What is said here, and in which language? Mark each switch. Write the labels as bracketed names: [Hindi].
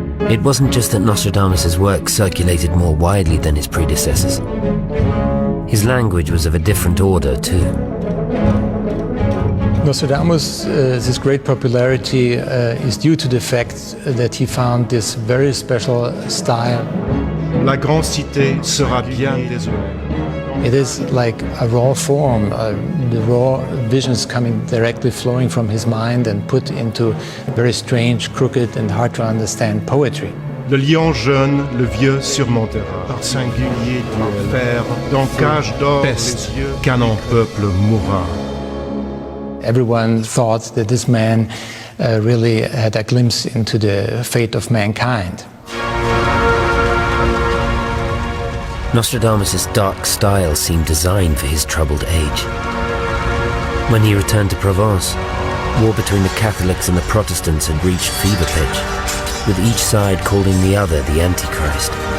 [English] It wasn't just that Nostradamus' work circulated more widely than his predecessors. His language was of a different order, too. Nostradamus, his great popularity is due to the fact that he found this very special style. [French] La grande cité sera bien désolée. [English] It is like a raw form, the raw visions coming directly flowing from his mind and put into very strange, crooked and hard to understand poetry. [French] Le lion jeune, le vieux surmontera. Par singulier duel, père, dans cage d'or, peste, qu'un en peuple mourra. [English] Everyone thought that this man really had a glimpse into the fate of mankind. Nostradamus' dark style seemed designed for his troubled age. When he returned to Provence, war between the Catholics and the Protestants had reached fever pitch, with each side calling the other the Antichrist.